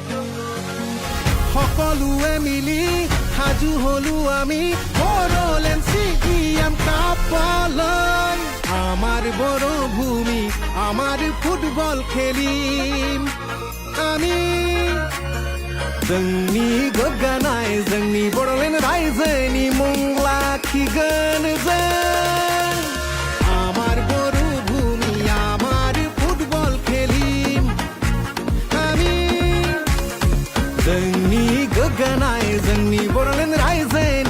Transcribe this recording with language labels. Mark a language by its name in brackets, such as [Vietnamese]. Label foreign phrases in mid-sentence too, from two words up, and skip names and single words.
[Assamese] সকলোৱে মিলি সাজু হলো আমি বড়োলেণ্ড CM কাপলৈ আমাৰ বড় ভূমি আমাৰ ফুটবল খেলিম আমি [Bodo] जोंनि गोग्गानाय जोंनि बड'लेण्ड रायजोनि मुं लाखिगोन जों [Assamese] আমার বড় ভূমি আমার ফুটবল খেলিম আমি [Bodo] जोंनि गोग्गानाय जोंनि बड'लेण्ड रायजो